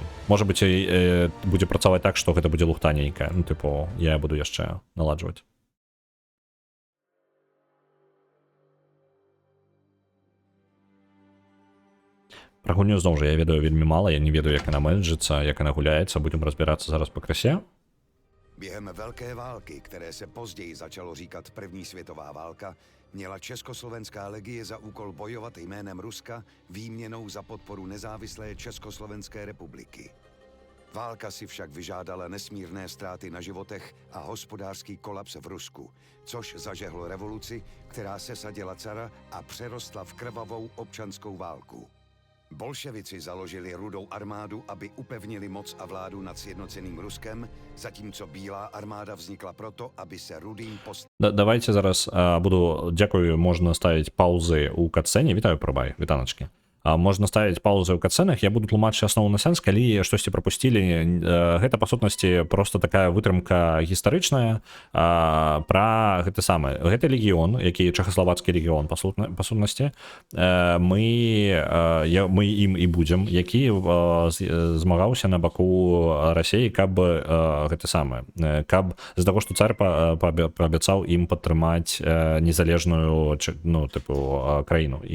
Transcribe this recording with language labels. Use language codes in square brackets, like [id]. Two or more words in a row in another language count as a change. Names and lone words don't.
[be] Можа быць, будзе працаваць так, што гэта будзе лухта нейкая. Ну, тыпу, я буду яшчэ наладжваць. Пра гульню зноў жа я ведаю вельмі мала, я не ведаю, як яна менеджыцца, як яна гуляецца, [ru] будем разбирацца [be] зараз по красе. [cs] Během Velké války, které se později začalo říkat První světová válka, měla Československá legie za úkol bojovat jménem Ruska výměnou za podporu nezávislé Československé republiky. Válka si však vyžádala nesmírné ztráty na životech a hospodářský kolaps v Rusku, což zažehlo revoluci, která sesadila cara a přerostla v krvavou občanskou válku. Bolševici založili Rudou armádu, aby upevnili moc a vládu nad sjednoceným Ruskem, zatímco Bílá armáda vznikla proto, aby se Rudým [be] Давайте зараз буду, дякую, можна ставіць паўзы ў катсцэне. Вітаю, прабай, вітаначкі. Можна ставіць паўзы ў катсцэнах, я буду тлумачыць асноўны сэнс, калі штосьці прапусцілі. Гэта, па сутнасці, просто такая вытрымка гістарычная пра гэты самы. Гэты легіён, які чэхаславацкі легіён, па сутнасці, мы ім і будзем, які змагаўся на баку Расіі, каб гэты самы, каб з таго, што цар паабяцаў ім падтрымаць незалежную, ну, тыпу, краіну іх.